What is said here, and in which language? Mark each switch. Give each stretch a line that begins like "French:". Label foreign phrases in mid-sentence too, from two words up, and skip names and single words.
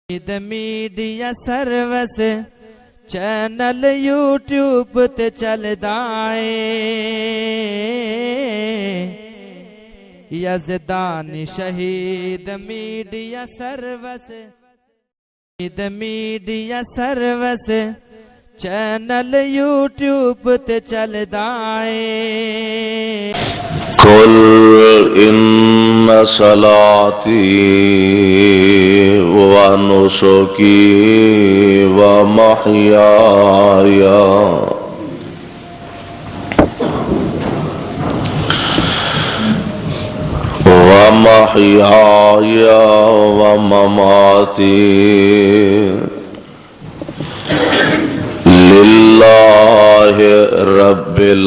Punjabi: میڈیا سروس چینل یوٹیوب تے چلدا اے یزدانی شہید میڈیا سروس چینل یوٹیوب تے چلدا اے
Arabic: قل ان صلاتي ونسكي ومحياي ومماتي لله رب